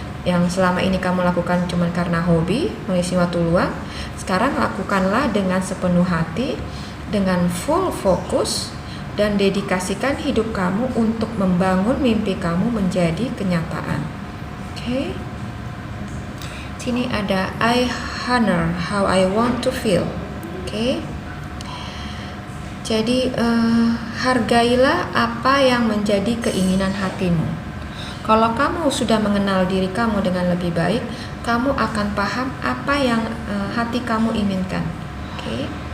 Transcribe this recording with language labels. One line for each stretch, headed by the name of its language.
Indonesian: Yang selama ini kamu lakukan cuma karena hobi, mengisi waktu luang, sekarang lakukanlah dengan sepenuh hati, dengan full fokus, dan dedikasikan hidup kamu untuk membangun mimpi kamu menjadi kenyataan. Oke.
English: Sini ada I honor how I want to feel. Oke.
Indonesian: Jadi hargailah apa yang menjadi keinginan hatimu. Kalau kamu sudah mengenal diri kamu dengan lebih baik, kamu akan paham apa yang hati kamu inginkan. Okay?